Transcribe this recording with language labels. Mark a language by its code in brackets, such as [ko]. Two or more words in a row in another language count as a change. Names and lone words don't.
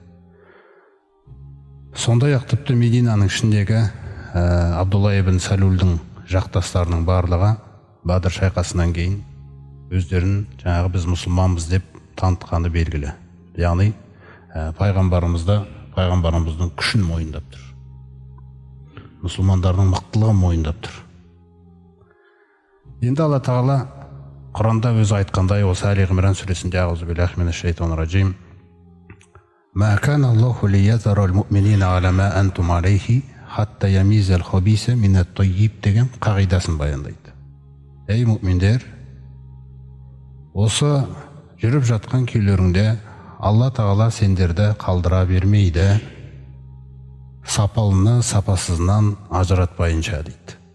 [kk] Сондай-ақ тіпті Мединаның ішіндегі Абдулла ибн Салулдің жақтастарының барлығы Бадыр шайқасынан кейін өздерін жаңағы біз мұсылманбыз деп танытқаны белгілі. Яғни пайғамбарымыздың күшін мойындап тұр. Мұсылмандардың мықтылығын мойындап тұр. Енді Алла Тағала Құранда өзі айтқандай, осы Али Ғимран сүресінде [ar] أعوذ بالله من الشيطان الرجيم: "ما كان الله ليذر المؤمنين على ما أنتم عليه حتى يميز الخبيث من الطيب" [kk] деген қағидасын баяндайды. Ей мұъминдер, осы жүріп жатқан күйлеріңде Алла Тағала сендерді қалдыра бермейді, сапалыны сапасызынан ажыратпайынша дейді.